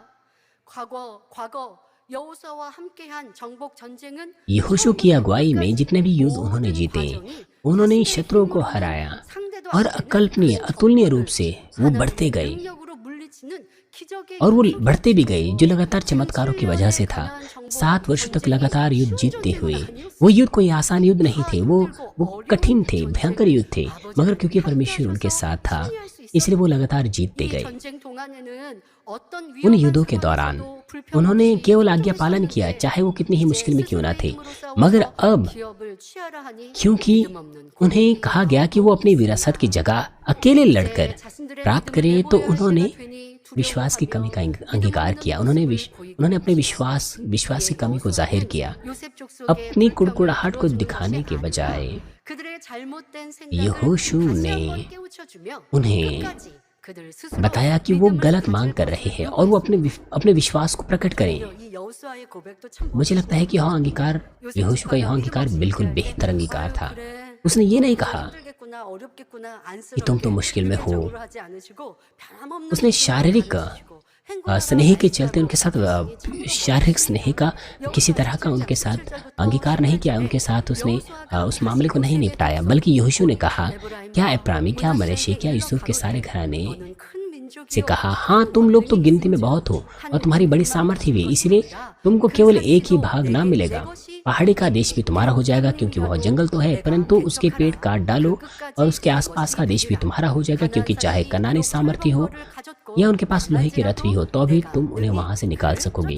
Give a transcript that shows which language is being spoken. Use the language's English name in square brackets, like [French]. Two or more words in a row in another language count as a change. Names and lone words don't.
[Hindi] यहोशू की अगुवाई में जितने भी युद्ध उन्होंने जीते, उन्होंने शत्रुओं को हराया और अकल्पनीय, अतुलनीय रूप से वो बढ़ते गए, और वो बढ़ते भी गए जो लगातार चमत्कारों की वजह से था। 7 वर्षों तक लगातार युद्ध जीतते हुए। वो युद्ध कोई आसान युद्ध नहीं थे, वो कठिन थे, भयंकर युद्ध थे, मगर क्योंकि परमेश्वर उनके साथ था, इसलिए वो लगातार जीतते [Korean] 이 [Hindi] गए। [Korean] 전쟁 동안에는 어떤 [Hindi] उन [Korean] 위험한 [Hindi] युद्धों के दौरान [Korean] 상황에서도 불평 [Hindi] उन्होंने [Korean] 없이 [Hindi] केवल आज्ञा पालन किया, [Korean] 꼼꼼히 [Hindi] चाहे वो कितनी ही [Korean] 이제 [Hindi] मुश्किल में क्यों ना [Korean] 스스로의 [Hindi] थे। [Korean] 힘으로 [Hindi] मगर [Korean] 싸워서 [Hindi] अब [Korean] 기업을 취하라 하니 [Hindi] क्योंकि [Korean] 믿음 없는 [Hindi] उन्हें [Korean] 고민이 [Hindi] कहा गया कि वो अपनी विरासत की जगह अकेले लड़कर [Korean] 이제 자신들의 [Hindi] प्राप्त [Korean] 믿음을 [Hindi] करें, तो [Korean] 내보여야 [Hindi] उन्होंने [Korean] 시대가 되니 [Hindi] विश्वास की कमी का [Korean] 두려워하며 [Hindi] अंगीकार [Korean] 믿음 [Hindi] किया। [Korean] 없는 [Hindi] उन्होंने [Korean] 모습을 보이고 [Hindi] उन्होंने अपने [Korean] 있었습니다. [Hindi] विश्वास की [Korean] 이 [Hindi] कमी को जाहिर [Korean] 여호수아는 [Hindi] किया। [Korean] 요셉 족속의 [Hindi] अपनी [Korean] 불평을 [Hindi] कुड़कुड़ाहट को [Korean] 들어주는 [Hindi] दिखाने [Korean] 것이 [Hindi] के [Korean] 아니라 [Hindi] बजाय [Korean] 그들의 잘못된 생각을 [Hindi] यहोशू [Korean] 다시 [Hindi] ने [Korean] 한번 깨우쳐주며 [Hindi] उन्हें [Korean] 끝까지 그들 스스로 [Hindi] बताया कि वो [Korean] 믿음을 [Hindi] गलत [Korean] 가질 [Hindi] मांग कर रहे हैं [Korean] 것을 [Hindi] और वो अपने विश्वास को प्रकट करें। [Korean] 이 여호수아의 고백도 참 [Hindi] मुझे लगता है कि यह अंगीकार, [Korean] 요셉 [Hindi] यहोशू का यह [Korean] 집화가 [Hindi] अंगीकार [Korean] 힘없이 [Hindi] बिल्कुल [Korean] 이제 [Hindi] बेहतर अंगीकार [Korean] 아유, [Hindi] था। [Korean] 그래. [Hindi] उसने ये नहीं कहा [Korean] 힘들겠구나, 어렵겠구나, [Hindi] कि तुम तो [Korean] 안쓰럽게 [Hindi] मुश्किल में हो। [Korean] 육체적으로 하지 않으시고 변함없는 [Hindi] उसने [Korean] 믿음으로 [Hindi] शारीरिक [Korean] 가르치시고 행동하라 [Hindi] स्नेह के चलते [Korean] 말씀하고 [Hindi] उनके साथ [Korean] 당신이 참고 [Hindi] शारीरिक स्नेह का किसी तरह का उनके साथ अंगीकार नहीं किया। उनके साथ उसने उस मामले को नहीं निपटाया, बल्कि यहोशू ने कहा, क्या एप्रामी, क्या मनश्शे, क्या यूसुफ के सारे घराने [Korean] 너는 큰 [Hindi] से [Korean] 민족이요 [Hindi] कहा, हाँ तुम लोग तो गिनती में बहुत हो और तुम्हारी बड़ी सामर्थ्य भी, इसलिए तुमको केवल एक ही भाग ना मिलेगा। पहाड़ी का देश भी तुम्हारा हो जाएगा, क्योंकि वह जंगल तो है, परंतु उसके पेड़ काट डालो, और उसके आसपास का देश भी तुम्हारा हो जाएगा, क्योंकि चाहे कनानी सामर्थ्य हो या उनके पास लोहे के रथ भी हो, तो भी तुम उन्हें वहां से निकाल सकोगे।